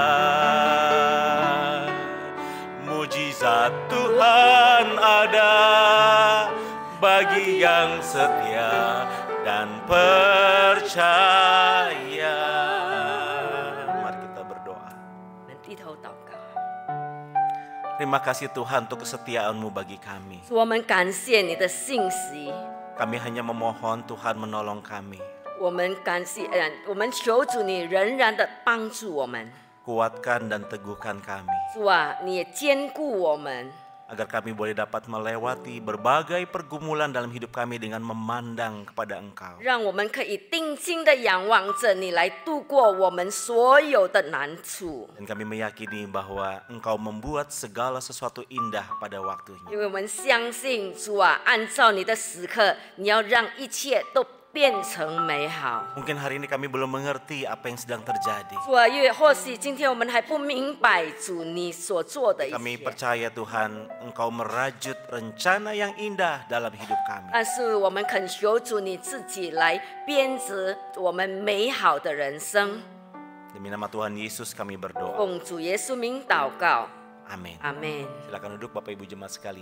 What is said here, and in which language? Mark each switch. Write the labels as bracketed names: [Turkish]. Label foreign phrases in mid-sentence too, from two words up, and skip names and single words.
[Indonesian] Mujizat Tuhan ada bagi yang setia dan percaya. Mari kita berdoa. Terima kasih Tuhan untuk kesetiaan-Mu bagi kami. Kami hanya memohon Tuhan menolong kami. [Chinese] 我们求主你仍然的帮助我们， [Indonesian] Kuatkan dan teguhkan kami, [Chinese] 主啊，你也坚固我们， [Indonesian] agar kami boleh dapat melewati berbagai pergumulan dalam hidup kami dengan memandang kepada Engkau. [Chinese] 让我们可以定睛的仰望着你来度过我们所有的难处。 [Indonesian] Dan kami meyakini bahwa Engkau membuat segala sesuatu indah pada waktunya. [Chinese] 因为我们相信主啊，按照你的时刻，你要让一切都变成美好。 [Indonesian] Mungkin hari ini kami belum mengerti apa yang sedang terjadi. [Chinese] 主啊，因为或许今天我们还不明白主你所做的一 [Indonesian] Kami [Chinese] 切， [Indonesian] percaya Tuhan, Engkau merajut rencana yang indah dalam hidup kami. [Chinese] 但是我们恳求主你自己来编织我们美好的人生。 [Indonesian] Demi nama Tuhan Yesus kami berdoa. [Chinese] 奉主耶稣名祷告， [Indonesian] Amin. [Chinese] 阿门。 [Indonesian] Silakan duduk Bapak Ibu jemaat sekalian.